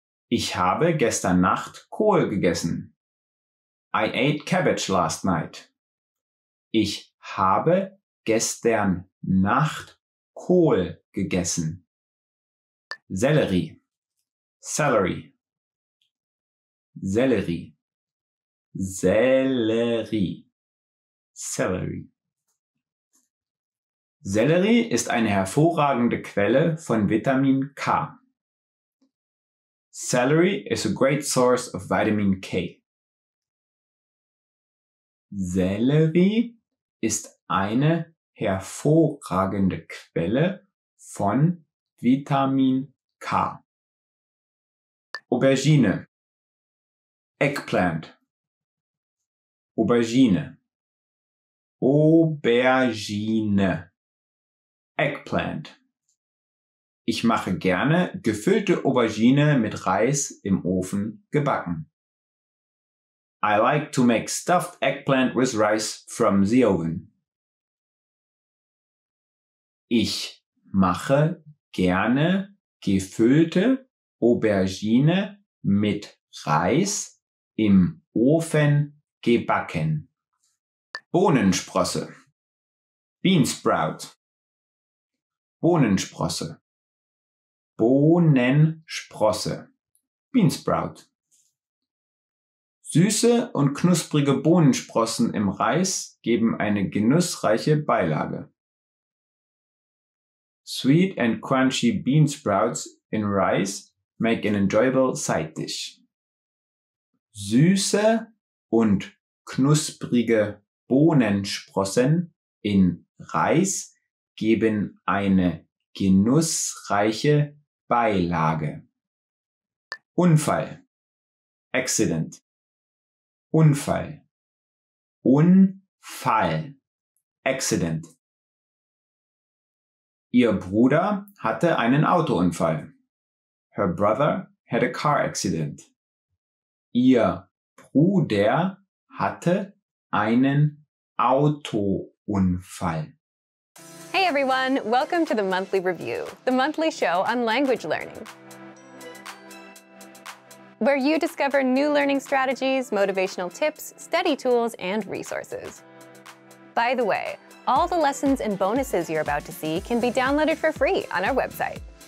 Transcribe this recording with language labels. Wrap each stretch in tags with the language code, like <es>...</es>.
<de>Ich habe gestern Nacht Kohl gegessen.</de> <en>I ate cabbage last night.</en> <de>Ich habe gestern Nacht Kohl gegessen. Sellerie, celery, Sellerie, Sellerie, Celery. Sellerie ist eine hervorragende Quelle von Vitamin K.</de> <en>Celery is a great source of vitamin K.</en> <de>Sellerie ist eine hervorragende Quelle von Vitamin K. Aubergine, Eggplant, Aubergine, Aubergine, Eggplant. Ich mache gerne gefüllte Aubergine mit Reis im Ofen gebacken.</de> <en>I like to make stuffed eggplant with rice from the oven.</en> <de>Ich mache gerne gefüllte Aubergine mit Reis im Ofen gebacken. Bohnensprosse, Beansprout, Bohnensprosse, Bohnensprosse, Beansprout. Süße und knusprige Bohnensprossen im Reis geben eine genussreiche Beilage.</de> <en>Sweet and crunchy bean sprouts in rice make an enjoyable side dish.</en> <de>Süße und knusprige Bohnensprossen in Reis geben eine genussreiche Beilage. Unfall, Accident, Unfall, Unfall, Accident. Ihr Bruder hatte einen Autounfall.</de> <en>Her brother had a car accident.</en> <de>Ihr Bruder hatte einen Autounfall.</de> <en>Hey everyone, welcome to the Monthly Review, the monthly show on language learning, where you discover new learning strategies, motivational tips, study tools, and resources. By the way, all the lessons and bonuses you're about to see can be downloaded for free on our website.</en>